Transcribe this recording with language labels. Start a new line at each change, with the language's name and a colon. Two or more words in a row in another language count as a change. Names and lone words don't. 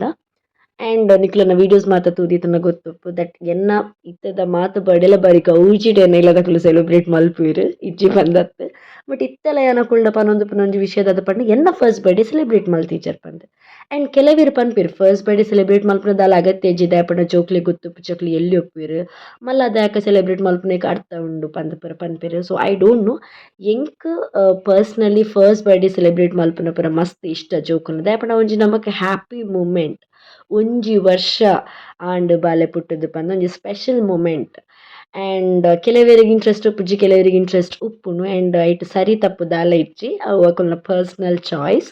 Tulu: ಆ್ಯಂಡ್ ನಿಕ್ಲನ ವೀಡಿಯೋಸ್ ಮಾತ ತೂದಿತ್ತಂಡ ಗೊತ್ತುಪ್ಪು ದಟ್ ಎನ್ನ ಇತ್ತೆದ ಮಾತ ಬರ್ಡೇಲ ಬಾರಿ ಗೌಜಿಡ್ ಎನ್ನ ಇಲ್ಲದಕುಲು ಸೆಲೆಬ್ರೇಟ್ ಮಲ್ಪುವೆರ್ ಇಜ್ಜಿ ಪಂದತ್. ಬಟ್ ಇತ್ತೆಲ ಯಾನ ಕುಲ್ಡ ಪನೊಂದುಪ್ಪುನ ಒಂಜಿ ವಿಷಯದಾದ ಪಂಡ ಎನ್ನ
English: first birthday celebrate
Tulu: ಮಲ್ತಿಜರ್ ಪಂದ್. ಆ್ಯಂಡ್ ಕೆಲವೆರ್ ಪನ್ಪೆರ್
English: first birthday celebrate
Tulu: ಮಲ್ಪುನ ದಾಲ ಅಗತ್ಯ ಇಜ್ಜಿ ದಾಯೆಪಂಡ ಜೋಕ್ಲೆಗ್ ಗೊತ್ತುಪ್ಪುಜಕ್ಲೆ ಎಲ್ಲಿ ಒಪ್ಪುವೆರ್ ಮಲ್ಲ ದಾಯಕ ಸೆಲೆಬ್ರೇಟ್ ಮಲ್ಪುನೆಗ್ ಅರ್ಥ ಉಂಡು ಪಂದ್ ಪುರ ಪನ್ಪೆರ್.
English: so I don't know
Tulu: ಎಂಕ್ ಪರ್ಸ್ನಲಿ
English: first birthday celebrate
Tulu: ಮಲ್ಪುನ ಪುರ ಮಸ್ತ್ ಇಷ್ಟ ಜೋಕುಲ್ನ ದಾಯೆಪಂಡ ಒಂಜಿ ನಮಕ್
English: happy moment
Tulu: ಒಂಜಿ ವರ್ಷ ಆಂಡ್ ಬಾಲೆ ಪುಟ್ಟುದು ಪಂದ್ ಒಂಜಿ
English: special moment.
Tulu: ಆ್ಯಂಡ್ ಕೆಲವೆರಿಗೆ ಇಂಟ್ರೆಸ್ಟ್ ಉಪ್ಪುಜಿ ಕೆಲವೆರಿಗೆ ಇಂಟ್ರೆಸ್ಟ್ ಉಪ್ಪುಂಡು ಆ್ಯಂಡ್ ಐಟ್ ಸರಿ ತಪ್ಪು ದಾಲ ಇಜ್ಜಿ ಅವು ಅಕಲ್ನ
English: personal choice.